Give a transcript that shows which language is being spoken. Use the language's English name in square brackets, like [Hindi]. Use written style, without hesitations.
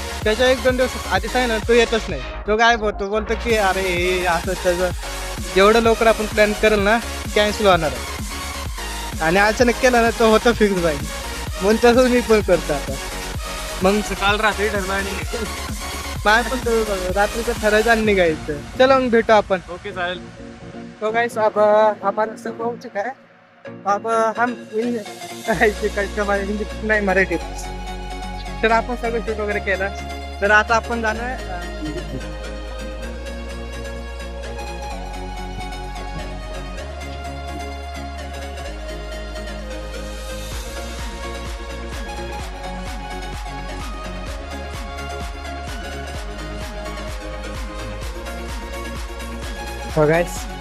[Marathi] त्याच्या 1-2 दिवस आधी सांगितलं तो येतच नाही. तो काय बोलतो की अरे हे असं त्याचं जेवढं लवकर आपण प्लॅन करेल ना कॅन्सल होणार आहे. आणि अचानक केलं ना तो होतं फिक्स बाईक. म्हणून तसंच मी पण करतो आता. मग काल रात्री ठरलं आणि माझं पण रात्रीचं ठरायचं आणि निघायचं. चला मग भेटू आपण. ओके चालेल. [Hindi] तो गाइस अब हमारा सब हो चुका है. अब हम हिंदी [Marathi] नाही मराठी तर आपण सगळं शूट वगैरे केलं तर आता आपण जाणार बघायच.